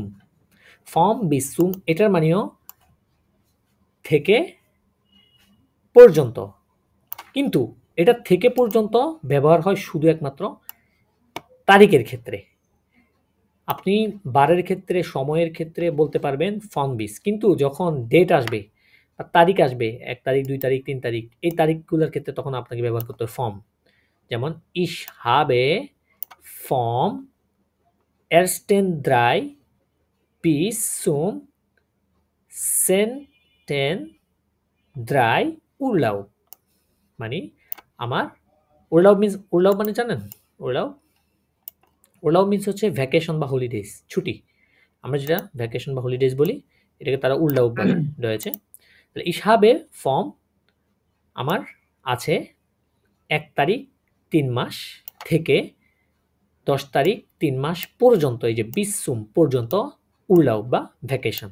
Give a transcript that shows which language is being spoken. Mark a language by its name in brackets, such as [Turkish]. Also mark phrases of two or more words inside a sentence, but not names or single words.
[German] von bis zum [Bangla] এটার মানেও থেকে পর্যন্ত, কিন্তু এটা থেকে পর্যন্ত ব্যবহার হয় শুধু একমাত্র তারিখের ক্ষেত্রে। আপনি বারের ক্ষেত্রে, সময়ের ক্ষেত্রে বলতে পারবেন [German] von bis, [Bangla] কিন্তু যখন ডেট আসবে বা তারিখ আসবে, 1 তারিখ, 2 তারিখ, 3 তারিখ, এই তারিখগুলোর ক্ষেত্রে তখন আপনাকে ব্যবহার করতে হবে ফর্ম। [German] যেমন ich habe vom 1.3 bis zum 10.3 Urlaub, [Bangla] মানে আমার উরলাউব মিন্স, উরলাউব মানে জানেন? উরলাউব, উরলাউব মিন্স হচ্ছে ভ্যাকেশন বা হলিডেজ, ছুটি। আমরা যেটা ভ্যাকেশন বা হলিডেজ বলি, এটাকে তারা উরলাউব বলে রয়েছে। তাহলে [German] ich habe vom [Bangla] আমার আছে 1 তারিখ 3 মাস থেকে 10 তারিখ 3 মাস পর্যন্ত, এই যে বিসুম পর্যন্ত উরলাউব বা ভ্যাকেশন।